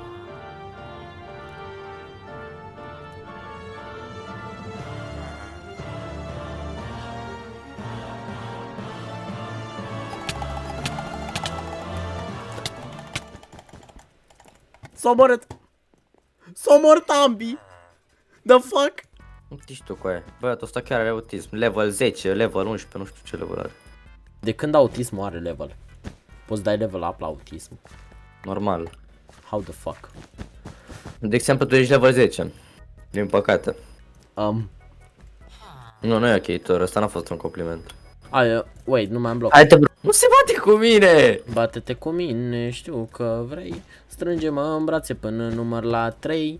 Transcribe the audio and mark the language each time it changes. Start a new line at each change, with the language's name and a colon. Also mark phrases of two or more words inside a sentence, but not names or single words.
Romanian: S-a omorât. S-a omorât ambii.
English: The fuck?
Romanian: Nu știi tu cu aia. Băiatul ăsta chiar are autism. Level 10, level 11, nu știu ce level are. De când autismul are level? Poți dai
English: level up
Romanian: la autism? Normal.
English: How the fuck?
Romanian: De exemplu, tu ești level 10. Din păcate. Nu e ok, Tor, ăsta n-a fost un compliment. Wait, nu mai am bloc. Hai-te, bro. Nu se bate cu mine! Bate-te cu mine, știu că vrei. Strânge-mă în brațe până număr la 3.